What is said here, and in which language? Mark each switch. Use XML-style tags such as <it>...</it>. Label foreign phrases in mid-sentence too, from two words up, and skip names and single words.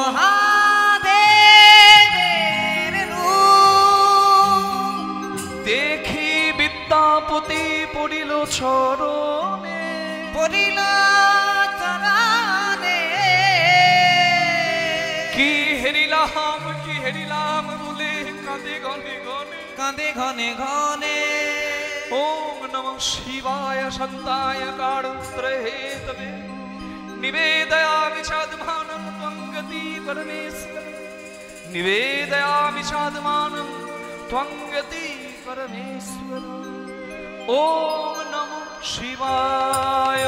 <bn>মহাদেবের রূপ দেখি বিদ্যাপতি পড়িল চরণে, পড়িল চরণে। কি হেরিলাম বলে কাঁদে ঘনে ঘনে, কাঁদে ঘনে ঘনে।</bn> <sa>ॐ नमः शिवाय शान्ताय कारणत्रहेतवे निवेदयामि चादमानम त्वं गति परमेश्वर, निवेदयामि चादमानम त्वं गति परमेश्वर। ॐ नमः शिवाय।</sa>